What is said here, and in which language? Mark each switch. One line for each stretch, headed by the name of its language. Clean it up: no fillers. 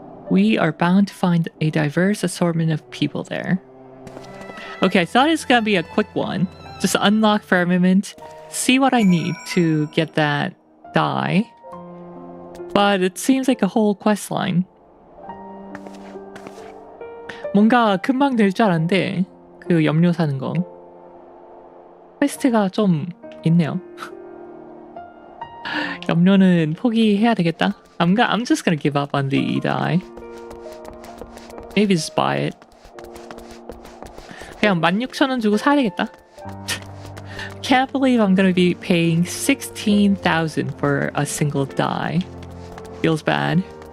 English: We are bound to find a diverse assortment of people there. Okay, I thought it was gonna be a quick one. Just unlock firmament, see what I need to get that dye. But it seems like a whole quest line.
Korean: 뭔가 금방 될 줄 알았는데 그 염료 사는 거 퀘스트가 좀 있네요. 염료는 포기해야 되겠다.
English: I'm just gonna give up on the dye. Maybe just buy it.
Korean: 그냥 16,000원 주고 사야 되겠다.
English: Can't believe I'm gonna be paying 16,000 for a single dye. Feels bad.